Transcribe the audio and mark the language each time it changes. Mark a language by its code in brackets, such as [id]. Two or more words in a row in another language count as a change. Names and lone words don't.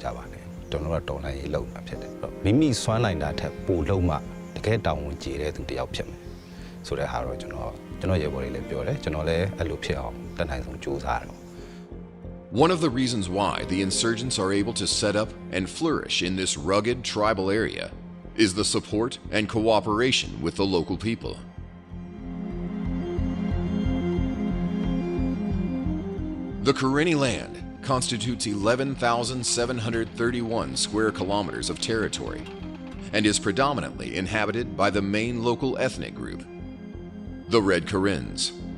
[my] ပါနဲ့။ကျွန်တော်တို့တော်လိုင်းရေးလုပ်တာဖြစ်တယ်။မိမိစွမ်းနိုင်တာထက်ပိုလုံးမှတကယ်တောင်းဝန်ကြီးတဲ့သူတယောက်ဖြစ်မယ်။ဆိုတဲ့ဟာတော့ကျွန်တော်ရဲဘော်တွေလည်းပြောတယ်။ကျွန်တော်လည်းအဲ့လိုဖြစ်အောင်တတ်နိုင်ဆုံးကြိုးစားတယ်။ [en] One of the reasons why the insurgents are able to set up and flourish in this rugged tribal area is the support and cooperation with the local people. The Karenni land constitutes 11,731 square kilometers of territory and is predominantly inhabited by the main local ethnic group, the Red Karins.